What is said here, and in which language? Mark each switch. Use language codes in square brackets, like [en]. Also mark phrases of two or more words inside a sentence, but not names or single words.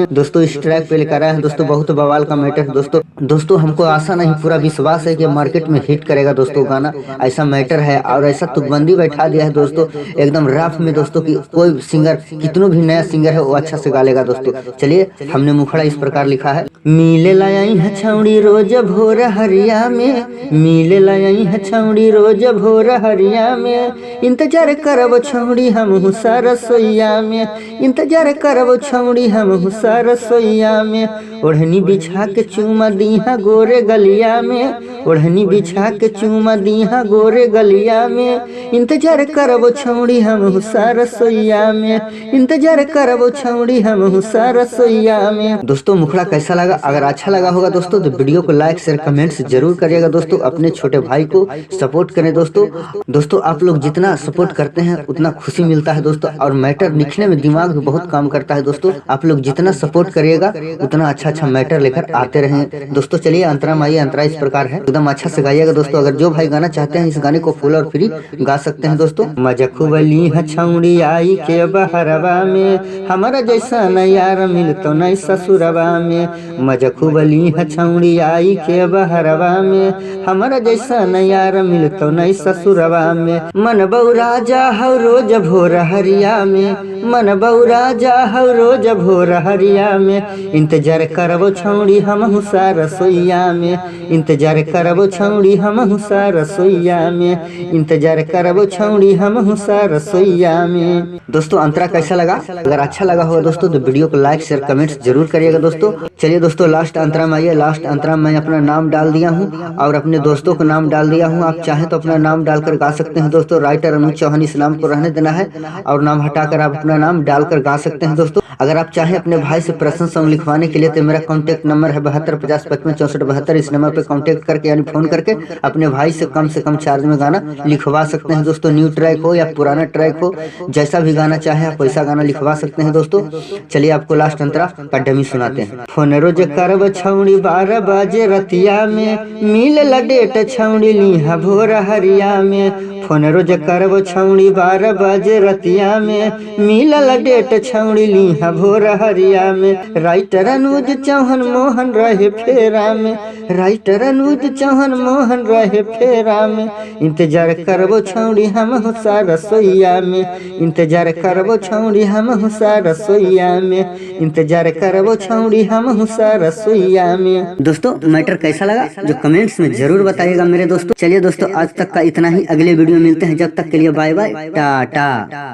[hi] दोस्तों इस ट्रैक पे लेकर आए हैं दोस्तों, बहुत बवाल का मैटर है दोस्तों। दोस्तों हमको आशा नहीं पूरा विश्वास है कि मार्केट में हिट करेगा दोस्तों गाना, ऐसा मैटर है। और ऐसा तुकबंदी बैठा दिया है दोस्तों एकदम रफ में दोस्तों कि कोई सिंगर कितनों भी नया सिंगर है वो अच्छा से गा लेगा दोस्तों। चलिए हमने मुखड़ा इस प्रकार लिखा है। [anp] मिले लाई है छौड़ी रोज भोर हरिया में, मिले लाई है छौड़ी रोज भोर हरिया में, इंतजार करब छौड़ी हम हुसा रसोईया में, इंतजार करब छौड़ी हम हुसा रसोईया में। ओढ़नी बिछा के चूमा दीहा गोरे गलिया में, ओढ़नी बिछा के चूमा दीहा गोरे गलिया में, इंतजार करब छौड़ी हम हुसा रसोईया में, इंतजार करब छौड़ी हम हुसा रसोईया में। [hi] दोस्तों मुखड़ा कैसा लगा? अगर अच्छा लगा होगा दोस्तों तो वीडियो को [en] like share comments [hi] जरूर करिएगा दोस्तों। अपने छोटे भाई को सपोर्ट करें दोस्तों। दोस्तों आप लोग जितना सपोर्ट करते हैं उतना खुशी मिलता है दोस्तों, और मैटर लिखने में दिमाग भी बहुत काम करता है दोस्तों। आप लोग जितना सपोर्ट करिएगा उतना अच्छा अच्छा मैटर लेकर आते रहें दोस्तों। चलिए अंतरा माइए, अंतरा इस प्रकार है, एकदम अच्छा से गाइएगा दोस्तों। अगर जो भाई गाना चाहते हैं इस गाने को फुल और फ्री गा सकते हैं दोस्तों। [anp] मजा खूब ली है छौड़ी आई के बहरवा में, हमारा जैसा न यार मिलतो नहीं ससुरवा में, मजा खूब ली है छौड़ी आई के बहरवा में, हमारा जैसा न यार मिलतो नहीं ससुरवा में। मन बौरा जा हो रोज भोर हरिया में, मन बौरा जा हो रोज भोर हरिया में, इंतजार करबो छौड़ी हम हुसा रसोईया में, इंतजार करबो छौड़ी हम हुसा रसोईया में, इंतजार करबो छौड़ी हम हुसा रसोईया में। [hi] दोस्तों अंतरा कैसा लगा? अगर अच्छा लगा होगा दोस्तों तो वीडियो को [en] like share comments [hi] जरूर करिएगा दोस्तों। चलिए दोस्तों लास्ट अंतरा में आइए। लास्ट अंतरा में अपना नाम डाल दिया हूँ और अपने दोस्तों का नाम डाल दिया हूँ। आप चाहें तो अपना नाम डालकर गा सकते हैं दोस्तों। राइटर अनुज चौहान इस नाम को रहने देना है और नाम हटाकर आप अपना नाम डालकर गा सकते हैं दोस्तों। अगर आप चाहें अपने भाई से [en] personal song [hi] लिखवाने के लिए तो मेरा [en] contact number [hi] है 7250556472। इस नंबर पे कांटेक्ट करके यानी फोन करके अपने भाई से कम चार्ज में गाना लिखवा सकते हैं दोस्तों। [en] new track [hi] हो या पुराना ट्रैक हो, जैसा भी गाना चाहे आप वैसा गाना लिखवा सकते हैं दोस्तों। चलिए आपको लास्ट अंतरा का डमी सुनाते हैं। [anp] फोन रोज करब छौड़ी 12 बजे रतिया में, मिल लडेट छौड़ी लीहा भोर हरिया में, फोन रोज करब छौड़ी 12 बजे रतिया में, मिल लडेट छौड़ी लीहा भोर हरिया में। राइटर अनुज चौहान मोहन रहे फेरा में, राइटर अनुज चौहान मोहन रहे फेरा में, इंतजार करबो छौड़ी हम हुसा रसोईया में, इंतजार करबो छौड़ी हम हुसा रसोईया में, इंतजार करबो छौड़ी हम हुसा रसोईया में। [hi] दोस्तों मैटर कैसा लगा जो कमेंट्स में जरूर बताइएगा मेरे दोस्तों। चलिए दोस्तों आज तक का इतना ही, अगले वीडियो में मिलते हैं, जब तक के लिए [en] bye bye [hi] टाटा।